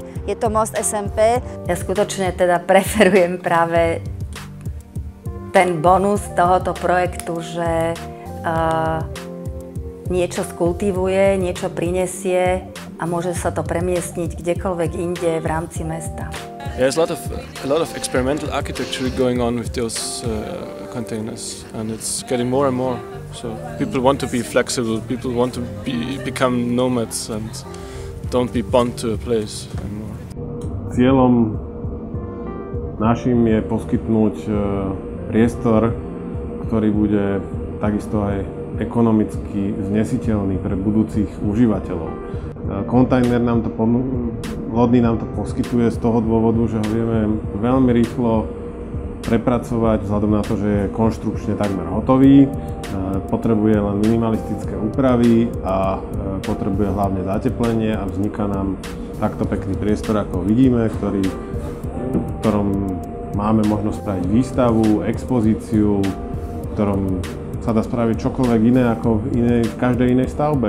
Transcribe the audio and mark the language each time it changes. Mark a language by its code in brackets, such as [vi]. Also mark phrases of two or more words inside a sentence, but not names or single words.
[sk] Je to most SMP. Ja skutočne teda preferujem práve ten bonus tohoto projektu, že niečo skultivuje, niečo prinesie a môže sa to premiestniť kdekoľvek inde v rámci mesta. [en] There's a lot of experimental architecture going on with those containers, and it's getting more and more. So people want to be flexible, people want to become nomads, and don't be bound to a place anymore. [sk] Cieľom našim je poskytnúť priestor, ktorý bude takisto aj ekonomicky znesiteľný pre budúcich užívateľov. Kontajner lodný nám to poskytuje z toho dôvodu, že ho vieme veľmi rýchlo prepracovať vzhľadom na to, že je konštrukčne takmer hotový, potrebuje len minimalistické úpravy a potrebuje hlavne zateplenie a vzniká nám takto pekný priestor, ako vidíme, v ktorom máme možnosť spraviť výstavu, expozíciu, v ktorom sa dá spraviť čokoľvek iné ako v každej inej stavbe.